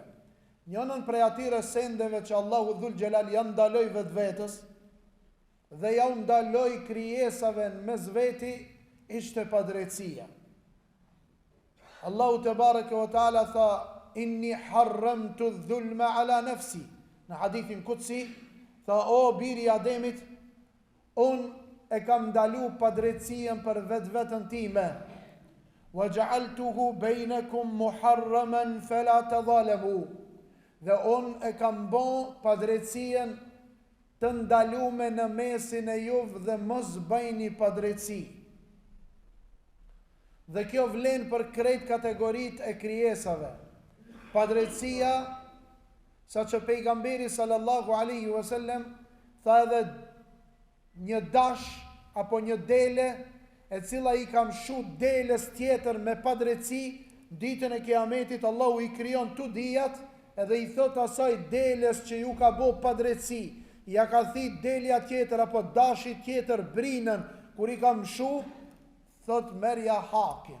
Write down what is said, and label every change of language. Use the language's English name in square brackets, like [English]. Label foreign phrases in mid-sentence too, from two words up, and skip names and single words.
[Albanian] Njënën prej atyre sendeve që Allahu [Arabic] ذو الجلال [Albanian] ja ndaloj vetë vetës dhe ja ndaloj krijesave në mes veti, ishte padrejtësia. Allahu [Arabic] تبارك وتعالى tha: إني حرمت الظلم على نفسي. [Albanian] Në hadithin kutsi tha: o biri i Ademit, unë e kam ndalu padrejtësien për vetën time. [Arabic] وجعلته بينكم محرما فلا تظالموا. [Albanian] Dhe unë e kam bën padrejtësien të ndalume në mesin e juve dhe mos bëjni padrejtësi. Dhe kjo vlen për krejt kategorit e krijesave. Padrejtësia, sa që pejgamberi [Arabic] صلى الله عليه وسلم [Albanian] tha edhe një dash apo një dele e cila i kam shut deles tjetër me padrejtësi, ditën e kiametit Allahu i krijon tu dijat edhe i thot asaj deles që ju ka bo padrejtësi, ja ka thit delja tjetër apo dashi tjetër brinën, kur i kam shu, thot merja hakin.